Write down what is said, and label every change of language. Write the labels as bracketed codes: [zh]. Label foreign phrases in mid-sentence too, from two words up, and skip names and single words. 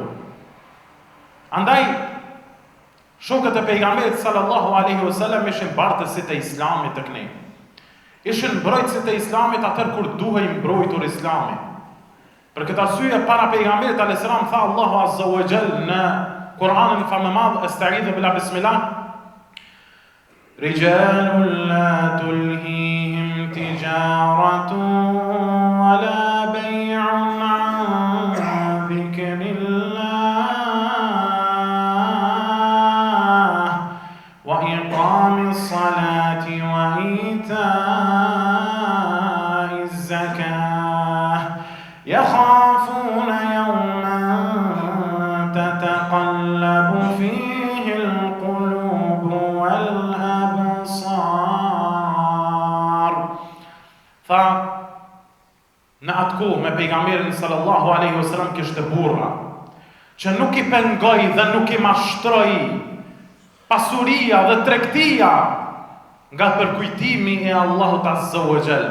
[sq] Andaj shokët e pejgamberit [ar] صلى الله عليه وسلم [sq] ishin bartësit e islamit tek ne. Ishin mbrojtësit e islamit atëherë kur duhej mbrojtur islami. Për këtë arsye para pejgamberit [ar] عليه السلام [sq] tha Allahu [ar] عز وجل [sq] në Kur'anin famëmadh, [ar] أستعيذ بالله بسم الله رجال لا تلهيهم تجارة ولا بيع عن ذكر الله وإقام الصلاة وإيتاء الزكاة يخافون يوما تتقلب فيه القلوب والأبصار. [sq] Tha, në atë kohë me pejgamberin [ar] صلى الله عليه وسلم [sq] kishte burra që nuk i pengoj dhe nuk i mashtroi pasuria dhe tregtia nga përkujtimi e Allahut [ar] عز وجل.